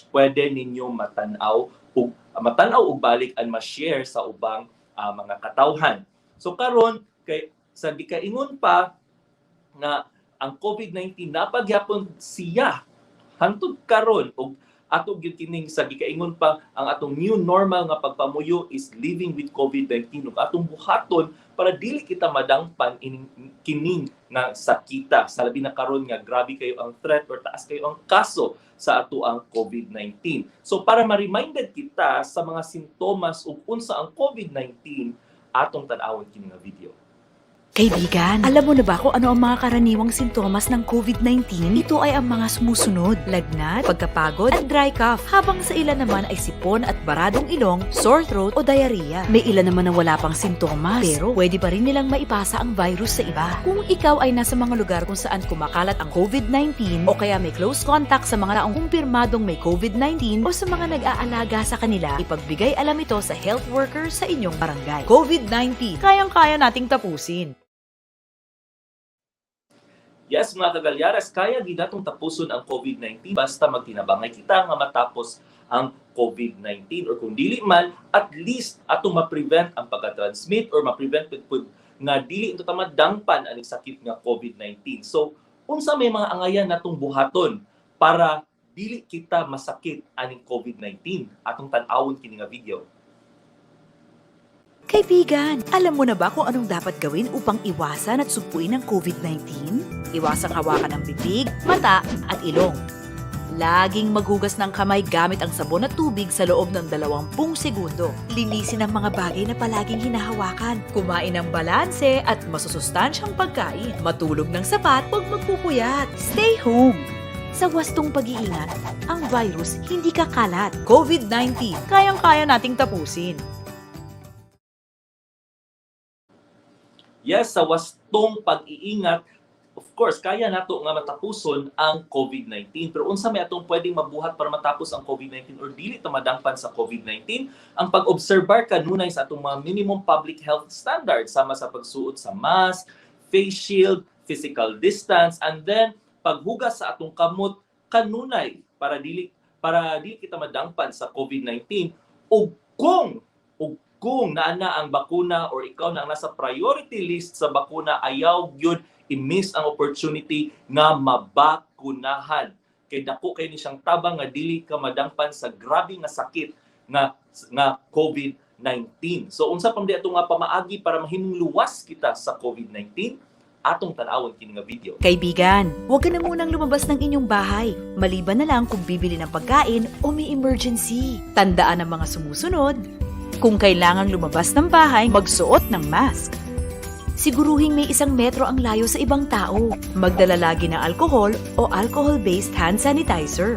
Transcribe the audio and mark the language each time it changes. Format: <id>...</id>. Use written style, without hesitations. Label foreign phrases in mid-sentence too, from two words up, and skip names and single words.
<ceb>Pwede ninyo matanaw ug balik and ma-share sa ubang mga katawhan. So karon kay sa gikaingon pa nga ang COVID-19 napagyapon siya hangtod karon og ato gyud kining sa gikaingon pa ang atong</ceb> <en>new normal</en> <ceb>nga pagpamuyo is</ceb> <en>living with COVID-19</en> <ceb>ug atong buhaton para dili kita madangpan kining nga sakita sa labi na karon nga grabe kayo ang threat or taas kayo ang kaso sa ato ang COVID-19. So para ma-reminded kita sa mga sintomas ug unsa ang COVID-19 atong tan-awon kini nga video.</ceb> <tl>Kaibigan, alam mo na ba kung ano ang mga karaniwang sintomas ng COVID-19? Ito ay ang mga sumusunod: lagnat, pagkapagod, at</tl> <en>dry cough.</en> <tl>Habang sa ilan naman ay sipon at baradong ilong,</tl> <en>sore throat</en> <tl>o diarrhea. May ilan naman na wala pang sintomas, pero pwede pa rin nilang maipasa ang virus sa iba. Kung ikaw ay nasa mga lugar kung saan kumakalat ang COVID-19 o kaya may close contact sa mga taong kumpirmadong may COVID-19 o sa mga nag-aalaga sa kanila, ipagbigay alam ito sa health worker sa inyong barangay. COVID-19, kayang-kaya nating tapusin.</tl> <en>Yes,</en> <ceb>mga Ka-Gallares, kaya ginatong tapuson ang COVID-19 basta magtinabangay kita nga matapos ang COVID-19 or kung dili man,</ceb> <en>at least</en> <ceb>atong ma-prevent ang pagka-transmit or ma-prevent nga dili ito tamadangpan ang sakit nga COVID-19. So, unsa may mga angayan natong buhaton para dili kita masakit aning COVID-19? Atong tan-awon kini nga video.</ceb> <tl>Kaibigan, alam mo na ba kung anong dapat gawin upang iwasan at sugpuin ang COVID-19? Iwasang hawakan ang bibig, mata at ilong. Laging maghugas ng kamay gamit ang sabon at tubig sa loob ng 20 segundo. Linisin ang mga bagay na palaging hinahawakan. Kumain ng balanse at masusustansyang pagkain. Matulog ng sapat, huwag magpupuyat.</tl> <en>Stay home.</en> <tl>Sa wastong pag-iingat, ang virus hindi kakalat. COVID-19, kayang-kaya nating tapusin. Yes, sa wastong pag-iingat,</tl> <en>of course,</en> <ceb>kaya nato nga matapuson ang COVID-19. Pero unsa may atong pwedeng mabuhat para matapos ang COVID-19 or dili ta madangpan sa COVID-19? Ang pag-obserbar kanunay sa atong mga</ceb> <en>minimum public health standards</en> <ceb>sama sa pagsuot sa mask,</ceb> <en>face shield, physical distance, and then</en> <ceb>paghugas sa atong kamot kanunay para dili kita madangpan sa COVID-19. Ug kung naana ang bakuna or ikaw na ang nasa</ceb> <en>priority list</en> <ceb>sa bakuna, ayaw gyud i-miss ang opportunity nga mabakunahan. Kay dako kay ni siyang tabang nga dili ka madangpan sa grabe nga sakit nga COVID-19. So unsa pa man ato nga pamaagi para mahimong luwas kita sa COVID-19? Atong tan-awon kini nga video.</ceb> <tl>Kaibigan, huwag ka na munang lumabas ng inyong bahay. Maliban na lang kung bibili ng pagkain o may emergency. Tandaan ang mga sumusunod. Kung kailangang lumabas ng bahay, magsuot ng mask. Siguruhing may 1 metro ang layo sa ibang tao. Magdala lagi ng alcohol o</tl> <en>alcohol-based hand sanitizer.</en>